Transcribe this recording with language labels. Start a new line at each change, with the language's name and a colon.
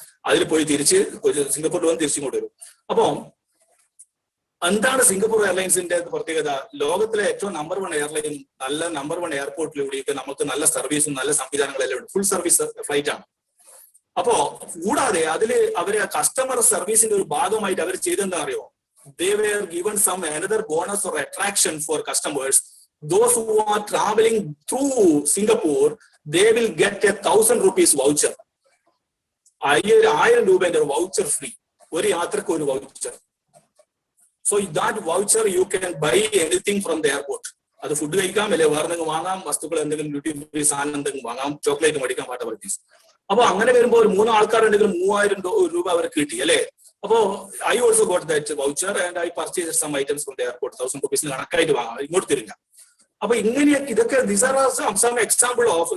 Malayalam: അതിൽ പോയി തിരിച്ച് സിംഗപ്പൂരിൽ വന്ന് തിരിച്ചിങ്ങോട്ട് വരും. അപ്പൊ എന്താണ് സിംഗപ്പൂർ എയർലൈൻസിന്റെ പ്രത്യേകത? ലോകത്തിലെ ഏറ്റവും നമ്പർ 1 എയർലൈൻ, നല്ല നമ്പർ 1 എയർപോർട്ടിലൂടെയൊക്കെ നമുക്ക് നല്ല സർവീസും നല്ല സംവിധാനങ്ങളെല്ലാം ഉണ്ട്. ഫുൾ സർവീസ് ഫ്ലൈറ്റ് ആണ്. അപ്പോ കൂടാതെ അതില് അവര് കസ്റ്റമർ സർവീസിന്റെ ഒരു ഭാഗമായിട്ട് അവർ ചെയ്തെന്താ അറിയോ?
English: They were given some another bonus or attraction for customers. Those who are traveling through Singapore, they will get a 1,000 rupees voucher.
Malayalam: 1000 രൂപയുടെ ഒരു വൗച്ചർ ഫ്രീ, ഒരു യാത്രക്ക് ഒരു voucher.
English: So that voucher you can buy anything from the airport.
Malayalam: അത് food കഴിക്കാം, അല്ലെ വേറെ എന്തെങ്കിലും വാങ്ങാം, വസ്തുക്കൾ എന്തെങ്കിലും ഡ്യൂട്ടി ഫ്രീ സാധനം എന്തെങ്കിലും വാങ്ങാം, ചോക്ലേറ്റ് മേടിക്കാം, വാട്ടർ പർച്ചേസ്. അപ്പൊ അങ്ങനെ വരുമ്പോൾ ഒരു 3 ആൾക്കാരുണ്ടെങ്കിൽ 3000 രൂപ അവർക്ക് കിട്ടി, അല്ലെ.
English: അപ്പോ I also got that voucher and I purchase some items from the airport.
Malayalam: 1000 rupees കണക്കായിട്ട് വാങ്ങാം, ഇങ്ങോട്ട് തരില്ല. അപ്പൊ ഇങ്ങനെയൊക്കെ ഇതൊക്കെ
English: These are some example of.